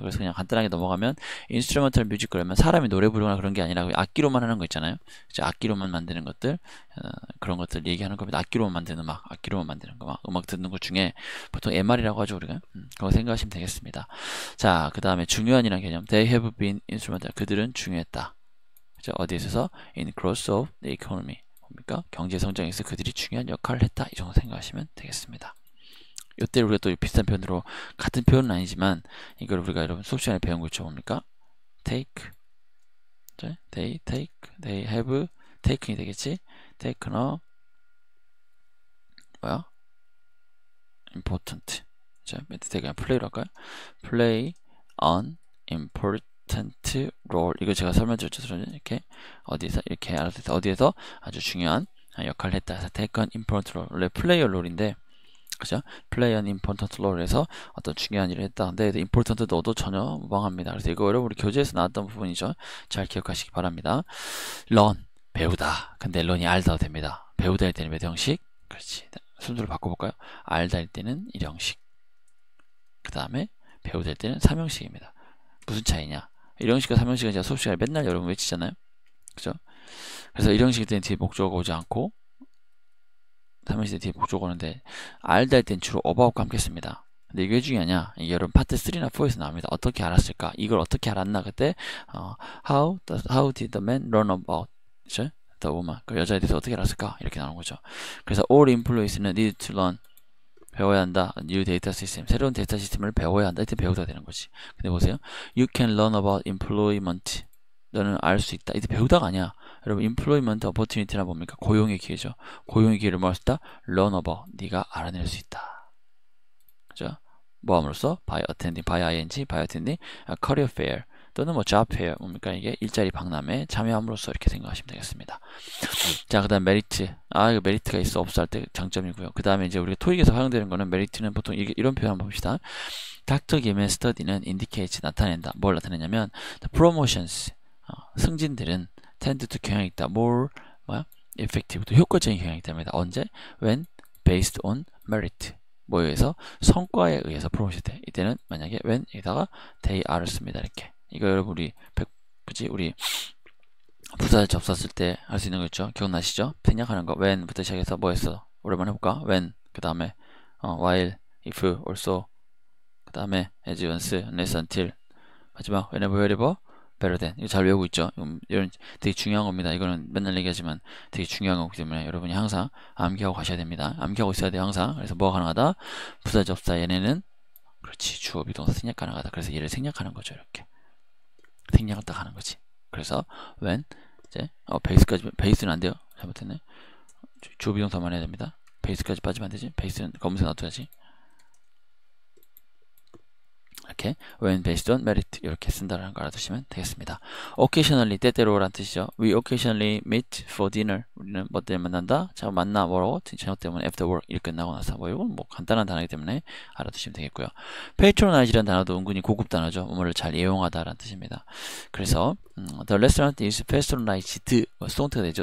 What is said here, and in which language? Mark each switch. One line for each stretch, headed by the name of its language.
Korean: 그래서 그냥 간단하게 넘어가면
English: instrumental music
Korean: 그러면 사람이 노래 부르거나 그런 게 아니라 악기로만 하는 거 있잖아요. 악기로만 만드는 것들, 그런 것들 얘기하는 겁니다. 악기로만 만드는 음악, 악기로만 만드는 거, 음악 듣는 것 중에 보통 MR이라고 하죠, 우리가. 그거 생각하시면 되겠습니다. 자, 그 다음에 중요한이라는 개념,
English: they have been instrumental,
Korean: 그들은 중요했다. 그죠? 어디에 있어서?
English: in growth of the economy,
Korean: 뭡니까? 경제 성장에서 그들이 중요한 역할을 했다. 이 정도 생각하시면 되겠습니다. 이때 우리가 또 비슷한 표현으로, 같은 표현은 아니지만 이걸 우리가 여러분 수업 시간에 배운 거 있죠, 뭡니까?
English: take, they take, they have taken이
Korean: 되겠지?
English: taken a
Korean: 뭐야?
English: important.
Korean: 자, 밑에 그냥 play로 할까요?
English: play an important
Korean: role. 이거 제가 설명드렸죠. 이렇게 어디서 이렇게 알아서 어디에서 아주 중요한 역할을 했다.
English: 그래서 take an important role.
Korean: 원래 플레이어 롤인데, 그죠?
English: play an important role
Korean: 에서 어떤 중요한 일을 했다. 근데 important 넣어도 전혀 무방합니다. 그래서 이거 여러분 우리 교재에서 나왔던 부분이죠. 잘 기억하시기 바랍니다. learn, 배우다. 근데 learn이 알다 됩니다. 배우다 할 때는 몇 형식? 그렇지. 순서를 바꿔볼까요? 알다 할 때는 1형식. 그 다음에 배우다 할 때는 3형식입니다. 무슨 차이냐? 1형식과 3형식은 제가 수업 시간에 맨날 여러분 외치잖아요. 그죠? 그래서 1형식 때는 뒤에 목적어가 오지 않고 3형식 뒤에 목적어가 오는데 알다 할 때는 주로 어바웃과 함께 씁니다. 근데 이게 왜 중요하냐? 이게 여러분 파트 3나 4에서 나옵니다. 어떻게 알았을까? 이걸 어떻게 알았나? 그때
English: how did the man learn about
Korean: 그죠?
English: the woman.
Korean: 그 여자에 대해서 어떻게 알았을까? 이렇게 나오는 거죠.
English: 그래서 all employees는 need to learn
Korean: 배워야 한다.
English: new data system.
Korean: 새로운 데이터 시스템을 배워야 한다. 이때 배우다 되는 거지. 근데 보세요.
English: You can learn about employment.
Korean: 너는 알 수 있다. 이때 배우다가 아니야. 여러분,
English: employment opportunity
Korean: 란 뭡니까? 고용의 기회죠. 고용의 기회를 뭐 할 수 있다? learn about. 네가 알아낼 수 있다. 그죠? 뭐 함으로써?
English: by attending, by ing, by attending a career fair.
Korean: 또는 뭐 job fair. 뭡니까? 이게 일자리 박람회에 참여함으로써 이렇게 생각하시면 되겠습니다. 자, 그 다음 메리트. 이거 메리트가 있어 없어 할 때 장점이고요. 그 다음에 이제 우리가 토익에서 활용되는 거는 메리트는 보통 이런 표현 한번 봅시다. Dr. Kim의 study는 indicates 나타낸다. 뭘 나타내냐면
English: the promotions
Korean: 승진들은 tend to 경향이 있다.
English: more effective
Korean: 또 효과적인 경향이 있답니다.
English: 언제? when based on merit.
Korean: 뭐에 의해서? 성과에 의해서 프로모션 돼. 이때는 만약에 when 여기다가 they are를 씁니다. 이렇게. 이거 여러분 우리 부사 접수했을 때 할 수 있는 거 있죠? 기억나시죠? 생략하는 거 when부터 시작해서 뭐 했어? 오랜만에 해볼까?
English: when 그 다음에 while, if, also 그 다음에 as, once, unless, until
Korean: 마지막
English: whenever, wherever, better than.
Korean: 이거 잘 외우고 있죠? 이런 되게 중요한 겁니다. 이거는 맨날 얘기하지만 되게 중요한 거기 때문에 여러분이 항상 암기하고 가셔야 됩니다. 암기하고 있어야 돼요. 항상. 그래서 뭐가 가능하다? 부사 접사 얘네는 그렇지 주어 비동사 생략 가능하다. 그래서 얘를 생략하는 거죠. 이렇게 생략을 딱 하는 거지. 그래서 when 이제 베이스는 안 돼요. 잘못했네. 주어 비동사만 해야 됩니다. 베이스까지 빠지면 안 되지. 베이스는 검은색 놔둬야지. 이렇게
English: when based on merit
Korean: 이렇게 쓴다라는 걸 알아두시면 되겠습니다. occasionally 때때로란 뜻이죠.
English: We occasionally meet for dinner.
Korean: 우리는 뭐 때문에 만난다? 자, 만나 뭐라고? 저녁 때문에
English: after work
Korean: 일 끝나고 나서 뭐 이건 뭐 간단한 단어이기 때문에 알아두시면 되겠고요. patronize라는 단어도 은근히 고급 단어죠. 뭐를 잘 이용하다라는 뜻입니다.
English: 그래서 the restaurant is patronized
Korean: 수동태가 되죠.